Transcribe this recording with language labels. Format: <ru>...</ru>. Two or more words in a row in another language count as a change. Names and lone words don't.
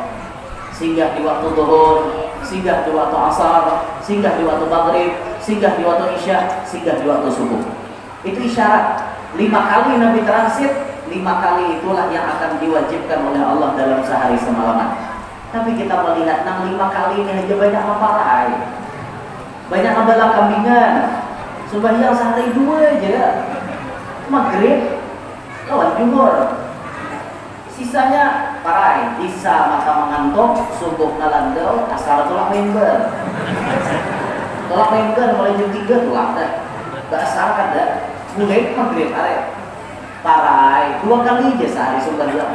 <id>Singgah di waktu zuhur, singgah di waktu asar, singgah di waktu maghrib, singgah di waktu isya, singgah di waktu subuh. Itu isyarat 5 kali Nabi transit, 5 kali itulah yang akan diwajibkan oleh Allah dalam sehari semalaman. Tapi kita melihat 5 kali ini aja banyak memparahi, banyak ngambil kambingan.</id> <bjn>Sembahyang sehari 2 aja, maghrib lawan zuhur, sisanya parai, isya maka mengantuk, subuh ngalandau, asar tolak member, mulai jam 3 tolak dah, gak asar kan dah, mulai maghrib parai 2 kali aja sehari sembahyang.</bjn>